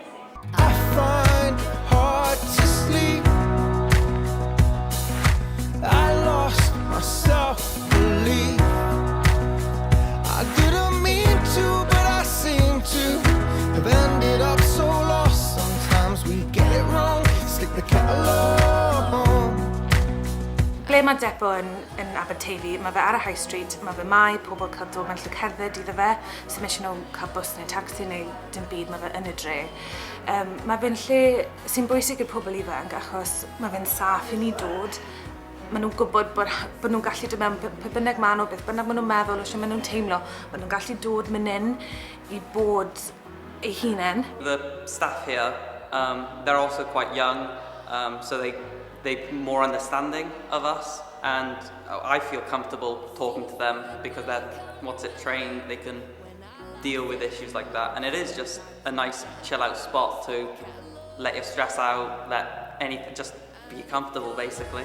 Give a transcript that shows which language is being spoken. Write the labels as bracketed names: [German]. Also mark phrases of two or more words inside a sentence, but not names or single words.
[English] I find it hard to sleep. I lost my self-belief. I didn't mean to, but I seem to have ended up so lost. Sometimes we get it wrong, stick the catalog. [Welsh] Ble mae Depo yn Aberteifi, mae fe ar y High Street, mae fe mai pobl cael dod mewn lle cerdded iddo fe, sy'n eisiau nhw cael bws neu taxi neu dim byd, mae fe yn y dre. Mae fe'n lle sy'n bwysig i'r pobl ifanc achos mae fe'n saff i ni dod. Maen nhw'n gwybod bod nhw'n gallu dod mewn pe bynnag maen nhw, beth bynnag maen nhw'n meddwl, os maen nhw'n teimlo, maen nhw'n gallu dod mynd in i bod eu hunain. [English] The staff here, they're also quite young, so they're more understanding of us, and I feel comfortable talking to them because they're trained, they can deal with issues like that, and it is just a nice chill out spot to let your stress out, just be comfortable basically.